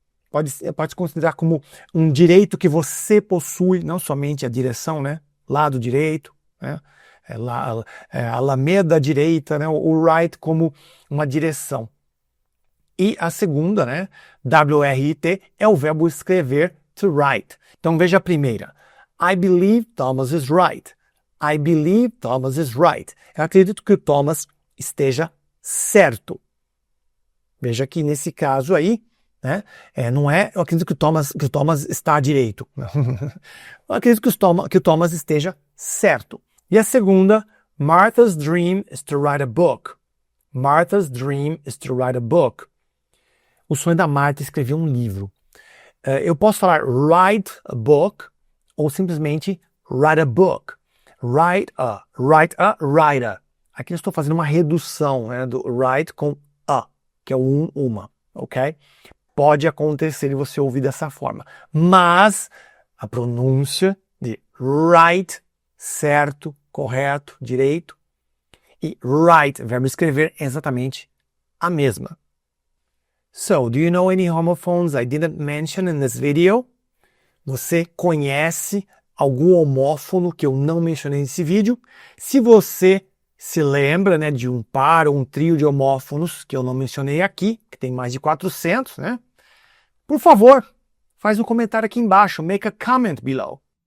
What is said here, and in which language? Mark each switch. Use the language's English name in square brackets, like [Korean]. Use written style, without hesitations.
[Portuguese] Pode se considerar como um direito que você possui, não somente a direção, né? Lado direito, né? Alameda direita, né? O right como uma direção. E a segunda, né? W-R-I-T, é o verbo escrever, to write. Então veja a primeira. [English] I believe Thomas is right. I believe Thomas is right. [Portuguese] Eu acredito que o Thomas esteja certo. Veja que nesse caso aí, né? Não é eu acredito que o Thomas está direito. Eu acredito que o Thomas esteja certo. E a segunda, [English] Martha's dream is to write a book. Martha's dream is to write a book. [Portuguese] O sonho da Marta é escrever um livro. Eu posso falar write a book ou simplesmente write a book. Write a, writer. Aqui eu estou fazendo uma redução, né, do write com a, que é o uma, ok? Pode acontecer de você ouvir dessa forma. Mas a pronúncia de right, certo, correto, direito, e write, verbo escrever, é exatamente a mesma. [English] So, do you know any homophones I didn't mention in this video? [Portuguese] Você conhece algum homófono que eu não mencionei nesse vídeo? Se você se lembra, né, de um par ou um trio de homófonos que eu não mencionei aqui, que tem mais de 400, né? Por favor, faz um comentário aqui embaixo. [English] Make a comment below.